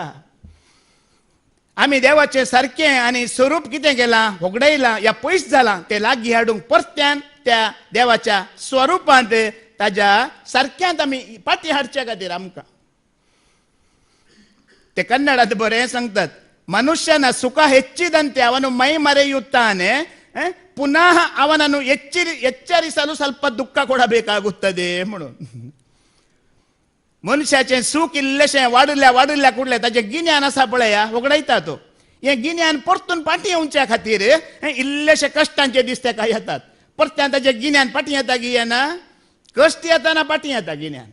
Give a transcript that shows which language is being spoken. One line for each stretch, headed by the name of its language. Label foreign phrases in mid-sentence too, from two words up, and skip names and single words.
Konkani: आमी देवाचें सारकें आनी स्वरूप कितें केलां? होगडयलां, या पयस जालां तें लागीं हाडूंक परत्यान त्या देवाच्या स्वरुपांत ताज्या सारक्यांत आमी पाटी हाडच्या खातीर आमकां. ते कन्नडांत बरें सांगतात,
Kannada: ಮನುಷ್ಯನ ಸುಖ ಹೆಚ್ಚಿದಂತೆ ಅವನು ಮೈ ಮರೆಯುತ್ತಾನೆ, ಪುನಃ ಅವನನ್ನು ಎಚ್ಚರಿಸಲು ಸ್ವಲ್ಪ ದುಃಖ ಕೊಡಬೇಕಾಗುತ್ತದೆ म्हणून.
Konkani: मनशाचें सूख इल्लेशें वाडुल्या कुडलें ताचें गिन्यान आसा पळया, वगडयता तो. हें गिन्यान परतून फाटीं येवच्या खातीर इल्लेशे कश्टांचे दीस ताका येतात. परत्यान ताचें गिन्यान फाटीं येता गी येना? कश्ट येताना फाटीं येता गिन्यान.